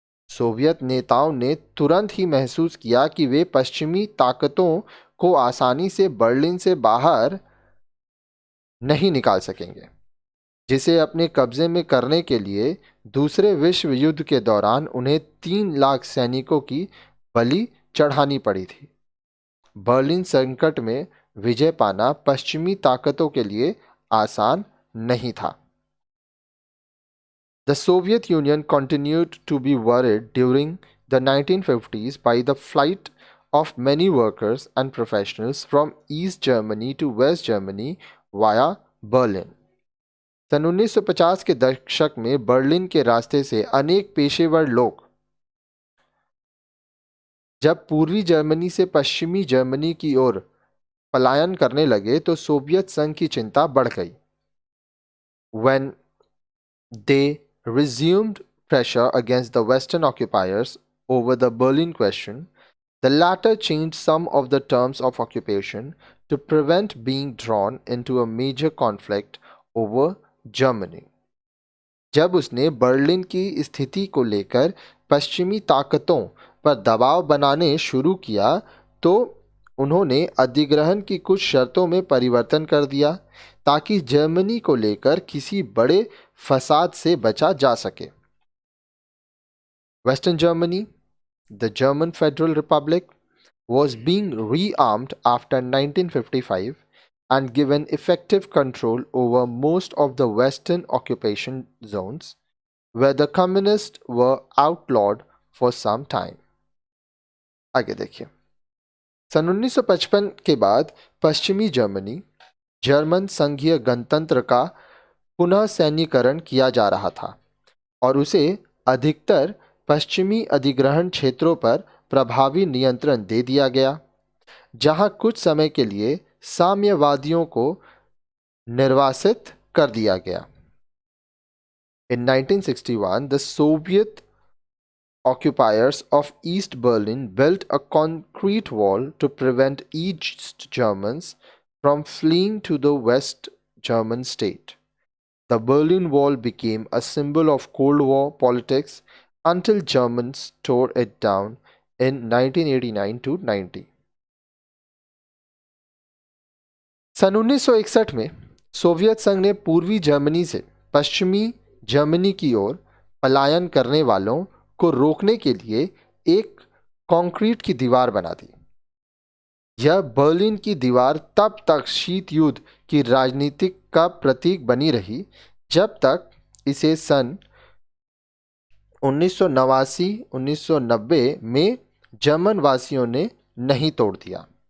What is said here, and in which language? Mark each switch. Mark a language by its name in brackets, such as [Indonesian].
[Hindi] Soviet नेताओं ने तुरंत ही महसूस किया कि वे पश्चिमी ताकतों को आसानी से बर्लिन से बाहर नहीं निकाल सकेंगे, जिसे अपने कब्जे में करने के लिए दूसरे विश्व युद्ध के दौरान उन्हें 3 लाख सैनिकों की बलि चढ़ानी पड़ी थी। बर्लिन संकट में विजय पाना पश्चिमी ताकतों के लिए आसान नहीं था। [English] The Soviet Union continued to be worried during the 1950s by the flight of many workers and professionals from East Germany to West Germany via Berlin. [Hindi] सन 1950 के दशक में बर्लिन के रास्ते से अनेक पेशेवर लोग जब पूर्वी जर्मनी से पश्चिमी जर्मनी की ओर पलायन करने लगे तो सोवियत संघ की चिंता बढ़ गई। [English] When they resumed pressure against the Western occupiers over the Berlin question, the latter changed some of the terms of occupation to prevent being drawn into a major conflict over Germany. [Hindi] जब उसने Berlin की स्थिति को लेकर पश्चिमी ताकतों पर दबाव बनाने शुरू किया तो उन्होंने अधिग्रहण की कुछ शर्तों में परिवर्तन कर दिया ताकि जर्मनी को लेकर किसी बड़े फसाद से बचा जा सके। [English] Western Germany, the German Federal Republic, was being rearmed after 1955 and given effective control over most of the Western occupation zones, where the communists were outlawed for some time. [Hindi] आगे देखिए। सन 1955 के बाद पश्चिमी जर्मनी जर्मन संघीय गणतंत्र का पुनः सैन्यीकरण किया जा रहा था और उसे अधिकतर पश्चिमी अधिग्रहण क्षेत्रों पर प्रभावी नियंत्रण दे दिया गया, जहां कुछ समय के लिए साम्यवादियों को निर्वासित कर दिया गया। [English] In 1961, the Soviet occupiers of East Berlin built a concrete wall to prevent East Germans from fleeing to the West German state. The Berlin Wall became a symbol of Cold War politics until Germans tore it down in 1989 to 90. [Hindi] सन 1961 में Soviet संघ ने पूर्वी Germany से पश्चिमी Germany की ओर पलायन करने वालों को रोकने के लिए एक कंक्रीट की दीवार बना दी। यह बर्लिन की दीवार तब तक शीत युद्ध की राजनीतिक का प्रतीक बनी रही जब तक इसे सन 1989-1990 में जर्मन वासियों ने नहीं तोड़ दिया।